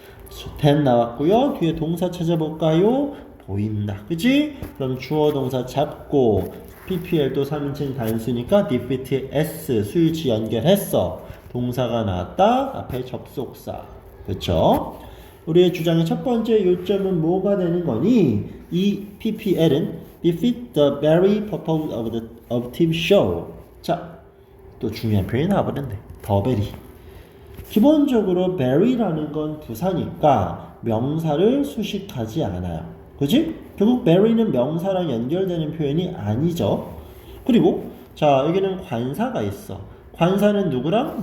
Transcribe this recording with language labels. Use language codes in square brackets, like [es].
[ko] that 나왔고요. 뒤에 동사 찾아볼까요? 보인다. 그지? 그럼 주어 동사 잡고 PPL도 3인칭 단수니까 defeat에 S 수일치 연결했어. 동사가 나왔다. 앞에 접속사. 그렇죠? 우리의 주장의 첫 번째 요점은 뭐가 되는 거니? [en] 이 PPL은 defeat the very purpose of the TV show. [ko] 자, 또 중요한 표현이 나와버렸네. [en] the very. [ko] 기본적으로 very라는 건 부사니까 명사를 수식하지 않아요. 그지? 결국 very는 명사랑 연결되는 표현이 아니죠. 그리고 자, 여기는 관사가 있어. 관사는 누구랑?